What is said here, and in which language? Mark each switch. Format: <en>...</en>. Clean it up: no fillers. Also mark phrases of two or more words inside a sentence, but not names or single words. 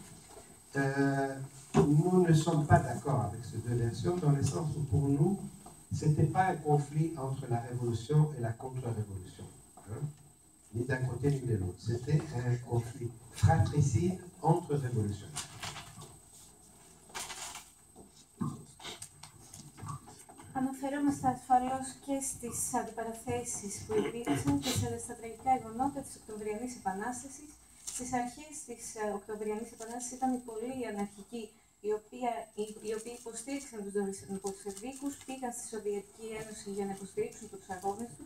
<fr>Nous ne sommes pas d'accord avec ces deux versions dans le sens où pour nous, ce n'était pas un conflit entre la révolution et la contre-révolution, hein, ni d'un côté ni de l'autre. C'était un conflit fratricide entre révolutionnaires.</fr> <el>Αναφέρομαι ασφαλώς και στις αντιπαραθέσεις που υπήρξαν και στα τραγικά γεγονότα της Οκτωβριανής Επανάστασης. Στις αρχές της Οκτωβριανής Επανάστασης ήταν οι πολλοί αναρχικοί οι οποίοι υποστήριξαν τους Μπολσεβίκους, πήγαν στη Σοβιετική Ένωση για να υποστηρίξουν τους αγώνες τους.</el>